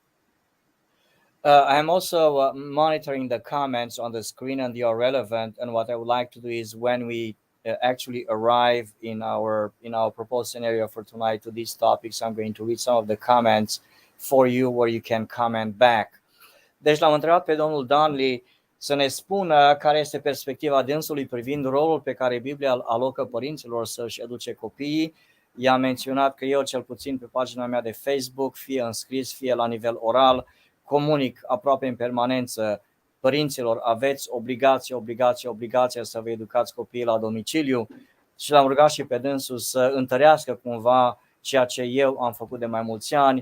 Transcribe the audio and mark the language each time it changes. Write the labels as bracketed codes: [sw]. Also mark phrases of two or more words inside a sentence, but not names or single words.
[en] I'm also monitoring the comments on the screen, and they are relevant. And what I would like to do is, when we actually arrive in our proposed scenario for tonight to these topics, I'm going to read some of the comments for you where you can comment back. [ro] Deci l-am întrebat pe domnul Donnelly să ne spună care este perspectiva dânsului privind rolul pe care Biblia îl alocă părinților să-și educe copiii. I-am menționat că eu, cel puțin pe pagina mea de Facebook, fie în scris, fie la nivel oral, comunic aproape în permanență părinților: aveți obligația să vă educați copiii la domiciliu, și l-am rugat și pe dânsul să întărească cumva ceea ce eu am făcut de mai mulți ani.